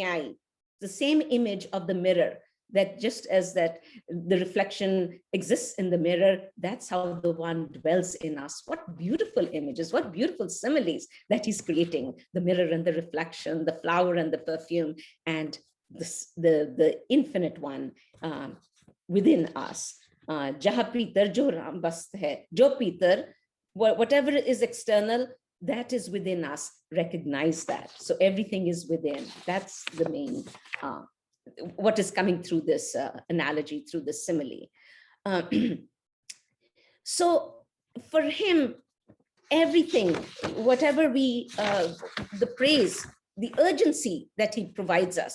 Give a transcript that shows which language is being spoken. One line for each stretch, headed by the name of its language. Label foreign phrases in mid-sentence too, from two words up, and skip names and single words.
English: The same image of the mirror. that just as that the reflection exists in the mirror, that's how the one dwells in us. What beautiful images, what beautiful similes that he's creating, the mirror and the reflection, the flower and the perfume, and the infinite one within us.
Hindi: जहा पितर जो राम बसत है, जो पितर,
English: whatever is external, that is within us, recognize that. So everything is within. That's the main, what is coming through this analogy, through the simile. So for him, everything, whatever we, the praise, the urgency that he provides us.